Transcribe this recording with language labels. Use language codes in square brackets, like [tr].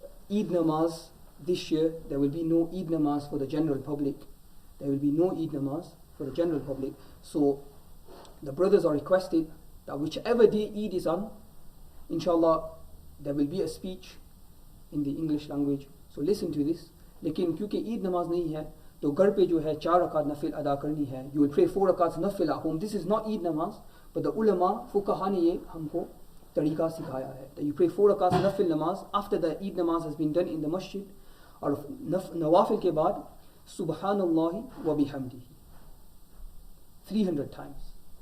[en] Eid namaz this year, there will be no Eid namaz for the general public. There will be no Eid namaz for the general public. So the brothers are requested that whichever day Eid is on, inshallah, there will be a speech in the English language. So listen to this. [hi] लेकिन क्योंकि ईद नमाज नहीं है, तो घर पे जो है 4 रकात नफिल अदा करनी है. [en] You will pray 4 rakats nafil at home. This is not Eid namaz, but the ulama, fuqaha [hi] ने ये हमको तरीका सिखाया है. [en] That you pray 4 rakats nafil namaz after the Eid namaz has been done in the masjid, [hi] और नवाफिल के बाद [en] Subhanallah wa bihamdihi 300 times.